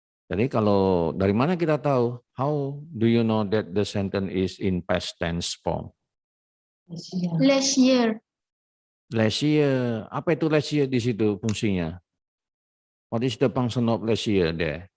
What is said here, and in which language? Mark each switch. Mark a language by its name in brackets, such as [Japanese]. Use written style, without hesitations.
[Indonesian] Jadi kalau dari mana kita tahu? [English] How do you know that the sentence is in past tense form? Last year. Last year. [Indonesian] Apa itu last year di situ fungsinya? [English] What is the function of last year there?